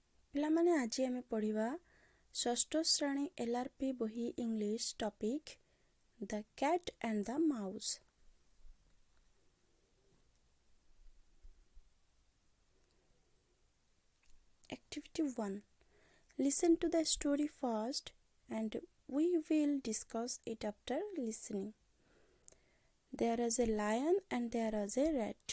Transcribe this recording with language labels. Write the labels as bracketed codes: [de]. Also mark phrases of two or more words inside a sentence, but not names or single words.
[or] ପିଲାମାନେ ଆଜି ଆମେ ପଢ଼ିବା ଷଷ୍ଠ ଶ୍ରେଣୀ LRP ବହି ଇଂଲିଶ ଟପିକ୍ ଦ କ୍ୟାଟ୍ ଆଣ୍ଡ ଦ ମାଉସ୍। [en] Activity 1. Listen to the story first and we will discuss it after listening. There is a lion and there is a rat.